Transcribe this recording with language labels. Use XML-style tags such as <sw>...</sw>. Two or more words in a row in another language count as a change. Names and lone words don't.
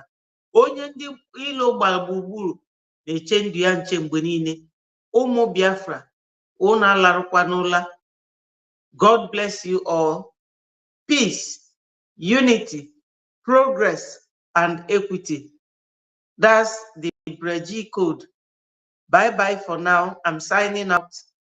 <ig>Onye ndị ilo gbara gburugburu na-eche ndụ ya nche mgbe niile. Ụmụ Biafra, unu alarụkwa n'ụla.</ig> <en>God bless you all. Peace, unity, progress, and equity. That's the Breji code. Bye-bye for now. I'm signing out.</en>